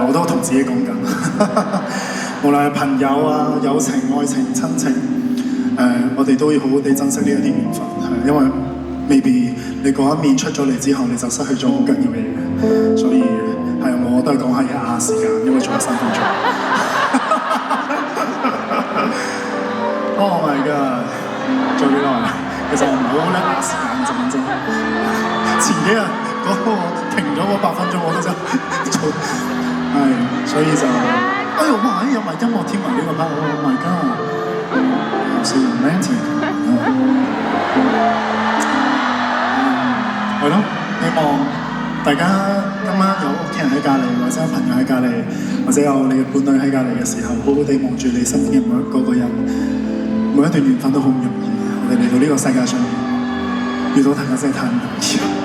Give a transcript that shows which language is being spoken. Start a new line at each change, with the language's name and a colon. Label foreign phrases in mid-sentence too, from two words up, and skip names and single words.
Cantonese: 我都同自己講緊，無論係朋友啊、友情、愛情、親情，我哋都要好好地珍惜呢一啲緣分，係因為。maybe 你嗰一面出咗嚟之後，你就失去咗好緊要嘅嘢，所以係我都係講下嘢時間，因為仲有3分鐘。
English: Oh my god！
Cantonese: 做幾耐啊？其實我唔係好叻時間，真。前幾日嗰個停咗嗰8分鐘，我都真做係，所以就哇！有埋音樂添埋呢個 part，
English: Oh my god！ So romantic。
Cantonese: 係咯，希望大家今晚有屋企人喺隔離，或者有朋友喺隔離，或者有你嘅伴侶喺隔離嘅時候，好好地望住你身邊嘅每一個人，每一段緣分都好唔容易。我哋嚟到呢個世界上面，遇到大家真係太唔容易。